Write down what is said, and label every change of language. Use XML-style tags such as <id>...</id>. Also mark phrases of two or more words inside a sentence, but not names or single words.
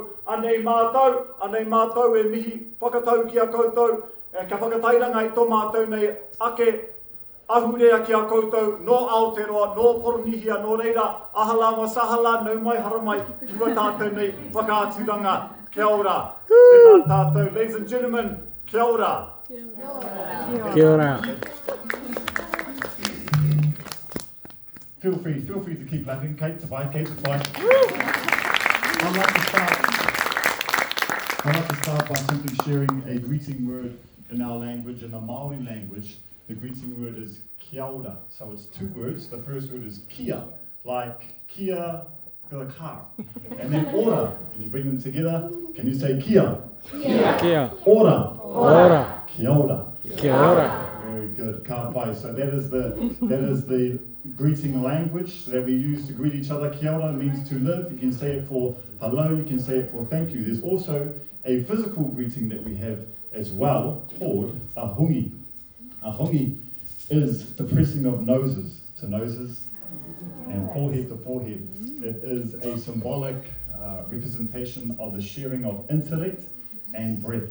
<mi>Anei mātou e mihi whakatau ki a koutou, ka whakatairanga i tō mātou nei ake ahurea ki a koutou, no Aotearoa, no Poronihia, no reira, ahalama, sahala, nau mai, haramai, kua tātou nei whakaaturanga. Kia ora. Tēnā tātou.</mi> <en>Ladies and gentlemen,</en> <mi>kia ora. Kia ora.</mi> <en>Feel free to keep laughing. Kate, Kate. I'd like to start by simply sharing a greeting word in our language, in the Māori language. The greeting word is</en> <mi>kia ora.</mi> <en>So it's two words. The first word is kia, like kia, the car. And then ora. Can you bring them together? Can you say kia? Kia. Ora. Ora.</en> <mi>Kia ora. Kia ora.</mi> <en>Very good.</en> <mi>Ka pai.</mi> <en>So that is the greeting language that we use to greet each other.</en> <mi>Kia ora</mi> <en>means to live. You can say it for hello. You can say it for thank you. There's also a physical greeting that we have as well called a hungi. A hungi is the pressing of noses to noses and forehead to forehead. It is a symbolic representation of the sharing of intellect and breath.</en>